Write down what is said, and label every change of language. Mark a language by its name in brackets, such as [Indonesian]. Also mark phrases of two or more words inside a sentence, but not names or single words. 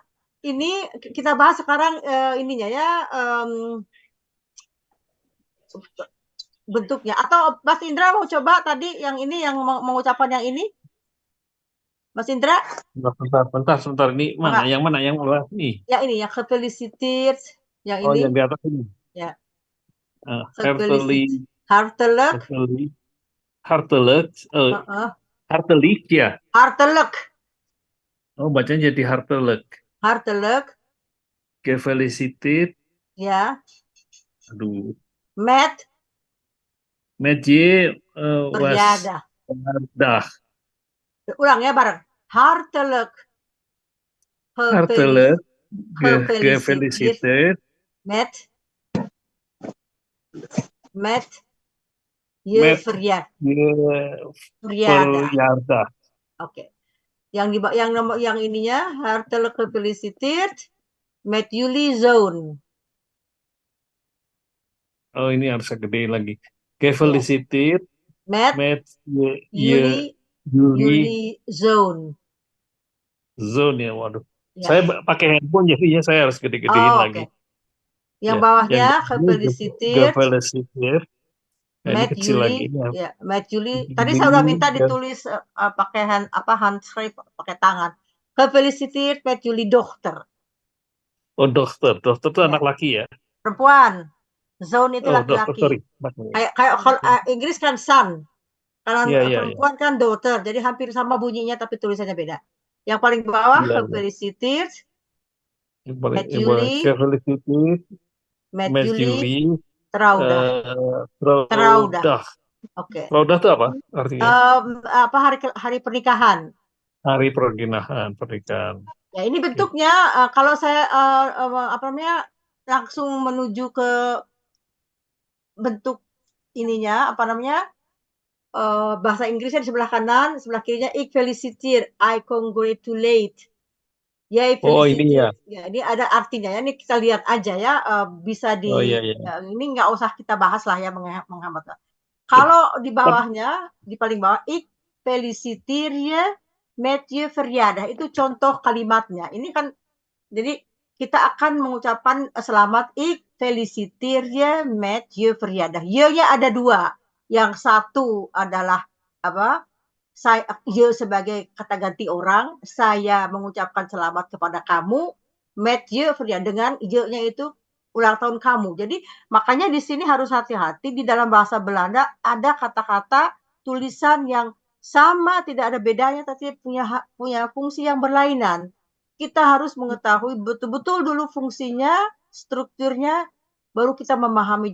[Indonesian] Ini kita bahas sekarang ininya ya, bentuknya. Atau Mas Indra mau coba tadi yang ini, yang mengucapkan yang ini? Mas Indra? Sebentar. Ini mana? Yang mana? Yang luar nih? Ya ini, yang gefeliciteerd. Yang ini. Yang di atas ini. Ya. [Dutch] Hartelijk. Hartelijk ya. Hartelijk. [Indonesian] Oh, bacanya jadi hartelijk. [Dutch] Hartelijk. Gefeliciteerd. [Indonesian] Ya. Aduh. [Dutch] Met je verjaardag. [Indonesian] Ulang ya bareng. [Dutch] Hartelijk. Gefeliciteerd Met je Met verjaardag. verjaardag. [Indonesian] Oke. Yang ininya [Dutch] hartelijk gefeliciteerd met jullie zoon. [Indonesian] Oh, ini harus gede lagi. [Dutch] Gefeliciteerd met jullie zoon. [Indonesian] Zoon ya, waduh. Ya. Saya pakai handphone jadi saya harus gede-gedein lagi. Oke. Yang bawahnya gefeliciteerd Nah, ini [Dutch] met [Indonesian] kecil lagi. [Dutch] jullie. Ya, met jullie. [Indonesian] Tadi saya udah minta ditulis pakai handschrift pakai tangan. [Dutch] Gefeliciteerd met jullie dochter. [Indonesian] Oh, dokter. Dokter itu Ya. anak laki ya? Perempuan. Zoon itu Oh, laki-laki. dokter, Kayak Inggris kan son. Kalau Iya. perempuan kan daughter. Jadi hampir sama bunyinya tapi tulisannya beda. Yang paling bawah Iya. [Dutch] gefeliciteerd Met jullie. Gefeliciteerd met met jullie jullie trouwdag. [Indonesian] Oke. Trouwdag itu apa artinya? Hari pernikahan. Hari pernikahan. Ya, ini bentuknya kalau saya langsung menuju ke bentuk ininya bahasa Inggrisnya di sebelah kanan, sebelah kirinya [Dutch] ik feliciteer, [English] I congratulate. [Indonesian] Yay, ini ya. Ya, ini ada artinya ya. Ini kita lihat aja ya, bisa di Ya, ini nggak usah kita bahas lah ya menghambat. Kalau di bawahnya, di paling bawah [Dutch] ik feliciteer je met je verjaardag, [Indonesian] itu contoh kalimatnya. Ini kan jadi kita akan mengucapkan selamat [Dutch] ik feliciteer je met je verjaardag. [Indonesian] Je-nya ada dua. Yang satu adalah je sebagai kata ganti orang, saya mengucapkan selamat kepada kamu, [Dutch] met je verjaardag, [Indonesian] dengan je-nya itu ulang tahun kamu. Jadi makanya di sini harus hati-hati, di dalam bahasa Belanda ada kata-kata tulisan yang sama, tidak ada bedanya, tapi punya fungsi yang berlainan. Kita harus mengetahui betul-betul dulu fungsinya, strukturnya, baru kita memahami.